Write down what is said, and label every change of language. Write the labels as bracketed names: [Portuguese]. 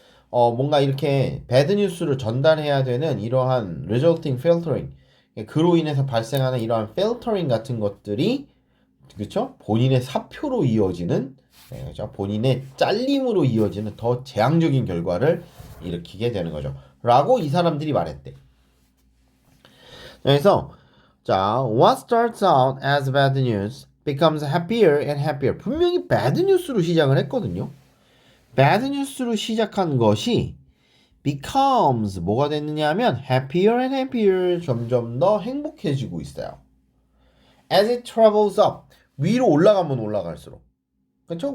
[Korean] 뭔가 이렇게 배드 뉴스를 전달해야 되는 이러한 resulting filtering, 그로 인해서 발생하는 이러한 filtering 같은 것들이 그렇죠? 본인의 사표로 이어지는 그렇죠? 본인의 잘림으로 이어지는 더 재앙적인 결과를 일으키게 되는 거죠. 라고 이 사람들이 말했대. 그래서 자, [English] what starts out as bad news becomes happier and happier. [Korean] 분명히 bad news로 시작을 했거든요. bad news로 시작한 것이 becomes 뭐가 됐느냐 하면 [English] happier and happier [Korean] 점점 더 행복해지고 있어요. [English] as it travels up [Korean] 위로 올라가면 올라갈수록 그렇죠?